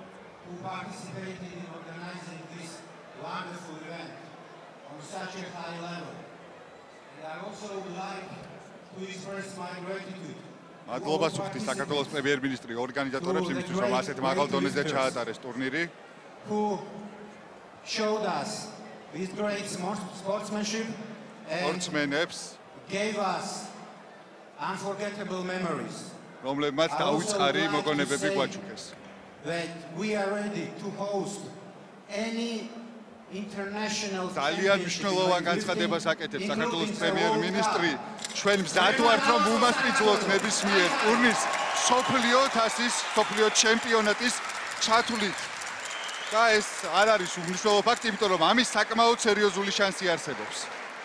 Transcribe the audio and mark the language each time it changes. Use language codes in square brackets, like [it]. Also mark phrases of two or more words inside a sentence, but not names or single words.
[ka] მადლობა სუხთის საქართველოს პრემიერ-მინისტრი ორგანიზატორებს იმისთვის, რომ ასეთ მაღალ დონეზე ჩაატარეს ტურნირი. სპორტსმენებს [en] unforgettable memories [ka] რომლებმაც დაუწყარი მოგონებები გვაჩუქეს. [en] That we are ready to host any international [ka] ძალიან მნიშვნელოვან განცხადებას აკეთებს საქართველოს პრემიერ-მინისტრი. ჩვენ მზად ვართ, რომ უმასპინძლოთ ნებისმიერ ტურნირს სოფლიო თასის, სოფლიო ჩემპიონატის ჩათვლით. და ეს არ არის უმნიშვნელო ფაქტი, იმიტომ რომ ამის საკმაოდ სერიოზული შანსი არსებობს.